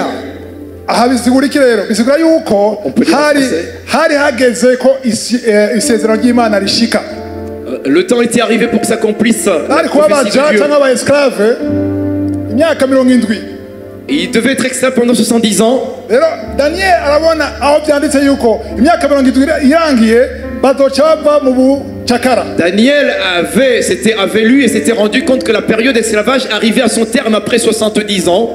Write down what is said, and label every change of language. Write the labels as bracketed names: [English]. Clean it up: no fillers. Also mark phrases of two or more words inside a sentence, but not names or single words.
[Rundi] Aha bisigura iki rero? Bisigura yuko hari hageze ko isezerano ry'Imana rishika. [French] Le temps était arrivé pour que s'accomplisse. Il devait être extrait pendant 70 ans. Daniel avait lu et s'était rendu compte que la période d'esclavage arrivait à son terme après 70 ans.